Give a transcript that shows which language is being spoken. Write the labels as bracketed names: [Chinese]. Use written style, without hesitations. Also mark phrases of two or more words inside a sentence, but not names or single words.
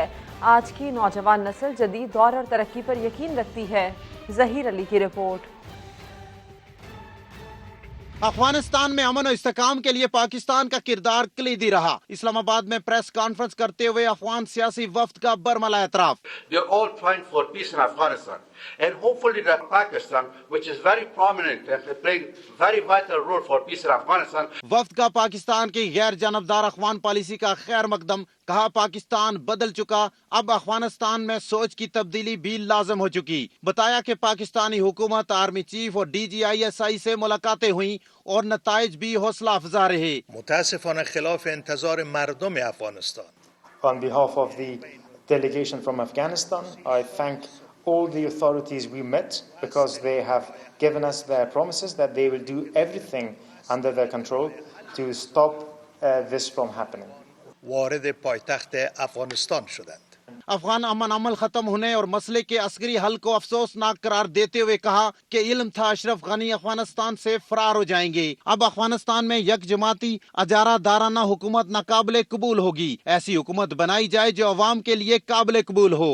[Urdu] آج کی نوجوان نسل جدید دور اور ترقی پر یقین رکھتی ہے۔ ظہیر علی کی رپورٹ۔ افغانستان میں امن و استحکام کے لیے پاکستان کا کردار کلیدی رہا۔ اسلام آباد میں پریس کانفرنس کرتے ہوئے افغان سیاسی وفد کا برملا اعتراف۔ [English] We are all trying for peace in Afghanistan, and hopefully that Pakistan, which is very prominent and playing very vital role for peace in Afghanistan. [Urdu] وفد کا پاکستان کی غیر جانبدار افغان پالیسی کا خیر مقدم، کہا پاکستان بدل چکا، اب افغانستان میں سوچ کی تبدیلی بھی لازم ہو چکی۔ بتایا کہ پاکستانی حکومت، آرمی چیف اور ڈی جی آئی ایس آئی سے ملاقاتیں ہوئیں اور نتائج بھی حوصلہ افزا رہے۔ [Persian] متاسفانه خلاف انتظار مردم افغانستان. [English] On behalf of the delegation from Afghanistan, I thank all the authorities we met because they have given us their promises that they will do everything under their control to stop this from happening. [Persian] وارد پایتخت افغانستان شدند. [Urdu] افغان امن عمل ختم ہونے اور مسئلے کے عسکری حل کو افسوسناک قرار دیتے ہوئے کہا کہ علم تھا اشرف غنی افغانستان سے فرار ہو جائیں گے۔ اب افغانستان میں یک جماعتی اجارہ دارانہ حکومت ناقابل قبول ہوگی۔ ایسی حکومت بنائی جائے جو عوام کے لیے قابل قبول ہو۔